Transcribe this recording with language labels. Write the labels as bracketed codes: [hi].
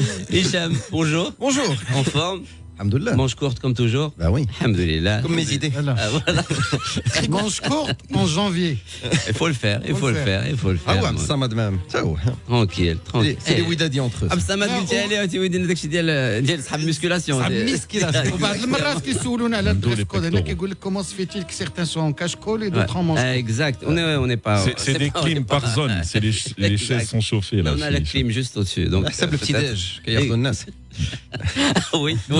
[fr] Hicham, bonjour. Bonjour. En forme? Alhamdoulilah. Manche courte comme toujours? Bah oui. Alhamdoulilah. Comme mes idées. Voilà. Manche courte en janvier. Il faut le faire. Ah ouais, ça m'a de même. Ça ouais. Tranquille. C'est les Widadi entre eux. [ar] Absamad قلت لي انت ودي داكشي ديال صحاب المسكولاسيون. وبعد المرات كيسولونا على الدريس كود هنا كيقول لك كومون [fr] se fait-il que certains sont en cache-col et d'autres en manche. Exact. On n'est pas. C'est des clims par zone. C'est les chaises sont chauffées là. On a la clim juste au-dessus. Donc C'est le petit déj qu'il y a dans le nas. Oui.